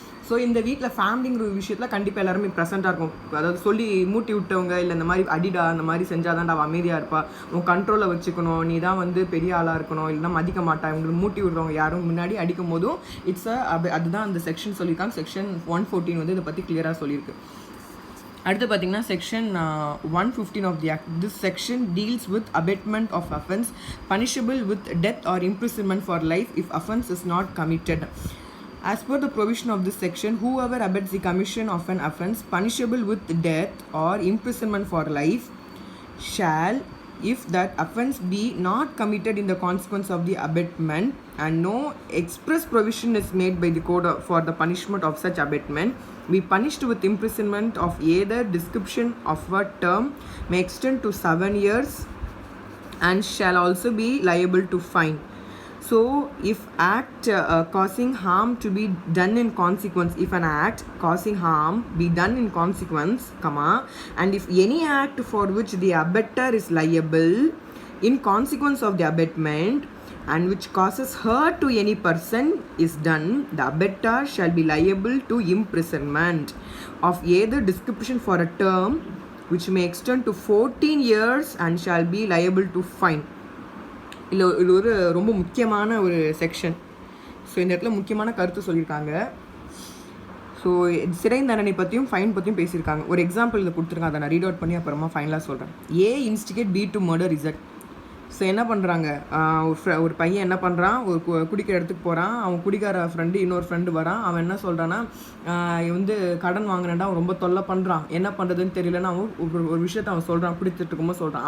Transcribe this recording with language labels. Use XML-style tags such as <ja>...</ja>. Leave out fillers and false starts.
<ta>So இந்த வீட்டில் ஃபேமிலிங்கிற ஒரு விஷயத்தில் கண்டிப்பாக எல்லாருமே ப்ரெசென்ட்டாக இருக்கும். அதாவது சொல்லி மூட்டி விட்டவங்க, இல்லை இந்த மாதிரி அடிடா அந்த மாதிரி செஞ்சால் தான்டா அவள் அமைதியாக இருப்பா, உன் கண்ட்ரோலில் வச்சுக்கணும், நீ தான் வந்து பெரிய ஆளாக இருக்கணும், இல்லைனா மதிக்க மாட்டா, இவங்களுக்கு மூட்டி விடுறவங்க யாரும் முன்னாடி அடிக்கும் போதும் அதுதான் அந்த செக்ஷன் சொல்லியிருக்காங்க. செக்ஷன் 114 வந்து இதை பற்றி கிளியராக சொல்லியிருக்கு. அடுத்து பார்த்தீங்கன்னா section 115</ta> <en>Of the act. This section deals with abetment of offence punishable with death or imprisonment for life if offence is not committed. As per the provision of this section, whoever abets the commission of an offence punishable with death or imprisonment for life shall, if that offence be not committed in the consequence of the abetment and no express provision is made by the code for the punishment of such abetment, be punished with imprisonment of either description of a term may extend to 7 years and shall also be liable to fine. So if act causing harm to be done in consequence, if an act causing harm be done in consequence, and if any act for which the abettor is liable in consequence of the abetment and which causes hurt to any person is done, the abettor shall be liable to imprisonment of either description for a term which may extend to 14 years and shall be liable to fine.</en> <ta>இது ஒரு ரொம்ப முக்கியமான ஒரு section. So இந்த இடத்துல முக்கியமான கருத்து சொல்லியிருக்காங்க. ஸோ சிறை தண்டனை பற்றியும் ஃபைன் பற்றியும் பேசியிருக்காங்க. ஒரு எக்ஸாம்பிள் இதை கொடுத்துருக்காங்க, அதை நான் ரீட் அவுட் பண்ணி அப்புறமா ஃபைனலாக சொல்கிறேன்.</ta> <en>A instigate B to murder Z.</en> <ta>So என்ன பண்ணுறாங்க, ஒரு பையன் என்ன பண்ணுறான், ஒரு குடிக்கிற இடத்துக்கு போகிறான், அவன் குடிக்கார ஃப்ரெண்டு இன்னொரு ஃப்ரெண்டு வரான், அவன் என்ன சொல்கிறான்னா, வந்து கடன் வாங்கினேன்டா அவன் ரொம்ப தொல்லை பண்ணுறான், என்ன பண்ணுறதுன்னு தெரியலன்னா அவன் ஒரு விஷயத்த அவன் சொல்கிறான், குடித்துட்டு இருக்கும்போது சொல்கிறான்.</ta>